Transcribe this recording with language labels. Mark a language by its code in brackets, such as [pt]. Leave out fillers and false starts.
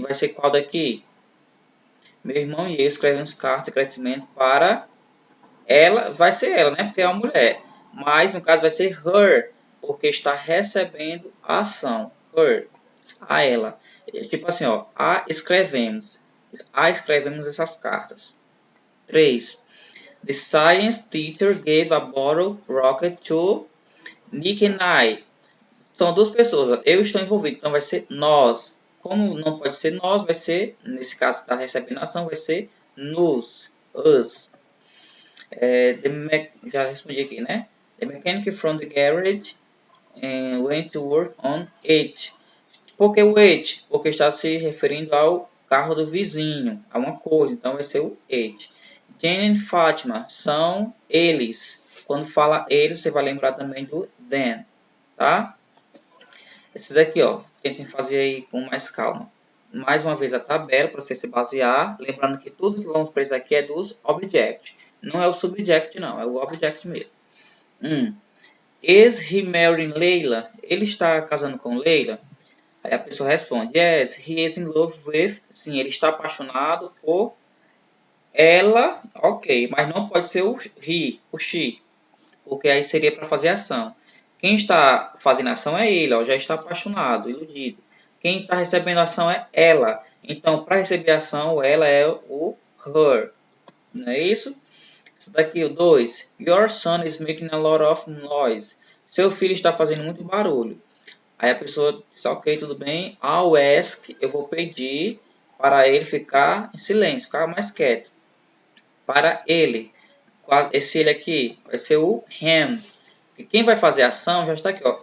[pt] Vai ser qual daqui? Meu irmão e eu escrevemos cartas de agradecimento para ela, vai ser ela, né? Porque é uma mulher. Mas, no caso, vai ser her, porque está recebendo a ação. Her, a ela. Tipo assim, ó. A escrevemos. A escrevemos essas cartas. 3. [en] The science teacher gave a bottle rocket to Nick and I. [pt] São duas pessoas. Eu estou envolvido, então vai ser nós. Como não pode ser nós, vai ser, nesse caso está recebendo a ação, vai ser nos, us. Já respondi aqui, né? [en] The mechanic from the garage went to work on it. [pt] Por que o it? Porque está se referindo ao carro do vizinho, a uma coisa, então vai ser o it. Jane e Fátima são eles. Quando fala eles, você vai lembrar também do them, tá? Esse daqui, ó, tentem fazer aí com mais calma. Mais uma vez a tabela para você se basear, lembrando que tudo que vamos precisar aqui é dos objects. Não é o subject, não, é o object mesmo. [en] Is he marrying Leila? [pt] Ele está casando com Leila? Aí a pessoa responde, [en] yes, he is in love with. [pt] Sim, ele está apaixonado por ela, ok, mas não pode ser o he, o she, porque aí seria para fazer ação. Quem está fazendo ação é ele, ó, já está apaixonado, iludido. Quem está recebendo ação é ela. Então, para receber ação, ela é o her. Não é isso? Isso daqui, o 2. [en] Your son is making a lot of noise. [pt] Seu filho está fazendo muito barulho. Aí a pessoa diz, ok, tudo bem. [en] I'll ask, [pt] eu vou pedir para ele ficar em silêncio, ficar mais quieto. Para ele. Esse ele aqui vai ser o him. E quem vai fazer a ação já está aqui, ó.